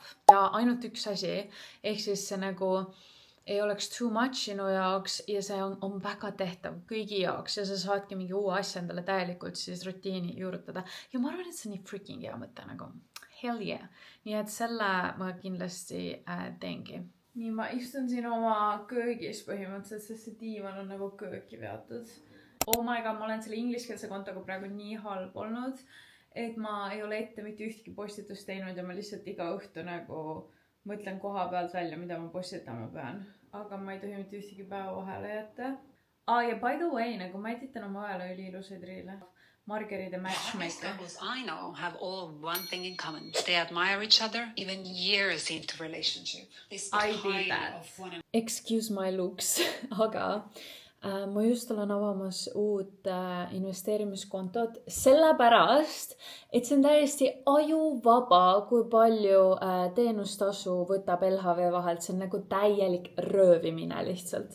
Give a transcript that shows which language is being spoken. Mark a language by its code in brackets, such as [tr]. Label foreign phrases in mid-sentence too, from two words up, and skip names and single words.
[et] Ja ainult üks asi, ehk siis see nagu ei oleks [en] too much [et] sinu jaoks ja see on väga tehtav kõigi jaoks ja sa saadki mingi uue asja endale täielikult siis rutiini juurutada. Ja ma arvan, et see on nii freaking hea mõte nagu [en] hell yeah. [et] Nii et selle ma kindlasti teengi. Nii, ma istun siin oma köögis põhimõtteliselt, sest see diivan on nagu kööki veatud. [en] Oh my god, [et] ma olen selle ingliskeelse kontoga praegu nii halb olnud, et ma ei ole ette mitte ühtki postitust teinud ja ma lihtsalt iga õhtu nagu mõtlen koha pealt välja, mida ma postitama pean. Aga ma ei tohi mitte ühtegi päeva vahele jätta. [en] Ja by the way, [et] nagu ma editan oma ajale üliilusaid riile. [en] Margeri the Matchmaker. Couples I know have all one thing in common. They admire each other even years into relationship. I did that. Excuse my looks, [et] aga ma just olen avamas uut investeerimiskontot sellepärast, et see on täiesti ajuvaba, kui palju teenustasu võtab LHV vahelt. See on nagu täielik röövimine lihtsalt.